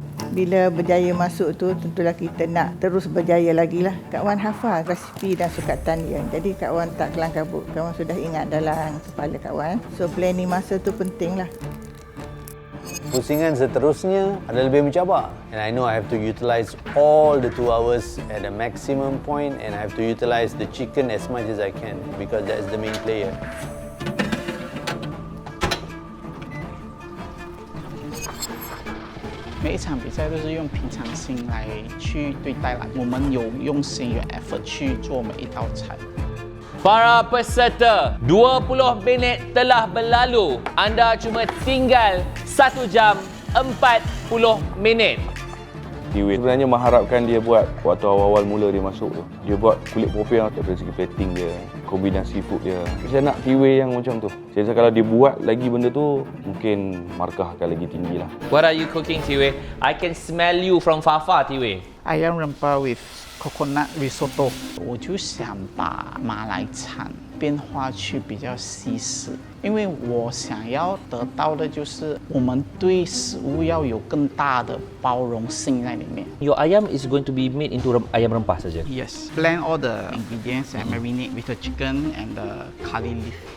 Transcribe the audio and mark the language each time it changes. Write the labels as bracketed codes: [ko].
[ms] Bila berjaya masuk tu, tentulah kita nak terus berjaya lagi lah. Kak Wan hafal resipi dan sukatan dia. Jadi Kak Wan tak kelang kabut. Kak Wan sudah ingat dalam kepala Kak Wan. So planning masa tu penting lah. Pusingan seterusnya adalah lebih mencabar. [en] And I know I have to utilize all the 2 hours at a maximum point, and I have to utilize the chicken as much as I can because that's the main player. [zh] 每一场比赛都是用平常心来去对待啦，我们有用心有 effort 去做每一道菜。 [ms] Para peserta, 20 minit telah berlalu. Anda cuma tinggal 1 jam 40 minit. Tiwei sebenarnya mengharapkan dia buat waktu awal-awal mula dia masuk tu. Dia buat kulit popiah dari segi plating dia, kombinasi food dia. Saya nak Tiwei yang macam tu. Saya rasa kalau dia buat lagi benda tu, mungkin markah akan lagi tinggi lah. [en] What are you cooking, Tiwei? I can smell you from far, Tiwei. [zh] Ayam rempah with coconut risotto， 我就想把马来餐变化去比较西式，因为我想要得到的就是我们对食物要有更大的包容性在里面。 [en] Your ayam is going to be made into ayam rempah saja. Yes, blend all the ingredients and marinate with the chicken and the curry leaf.